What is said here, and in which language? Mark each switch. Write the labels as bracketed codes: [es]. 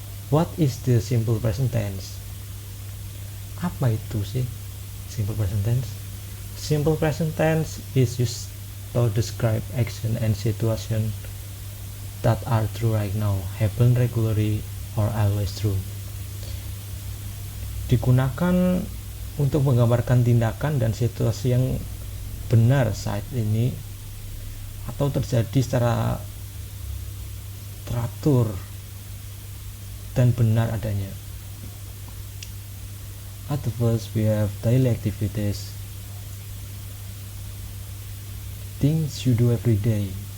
[en] What is the simple present tense? [id] Apa itu sih [en] simple present tense? Simple present tense is used to describe action and situation that are true right now, happen regularly, or always true. [id] Digunakan untuk menggambarkan tindakan dan situasi yang benar saat ini atau terjadi secara teratur dan benar adanya. [en] At the first, we have daily activities, things you do every day.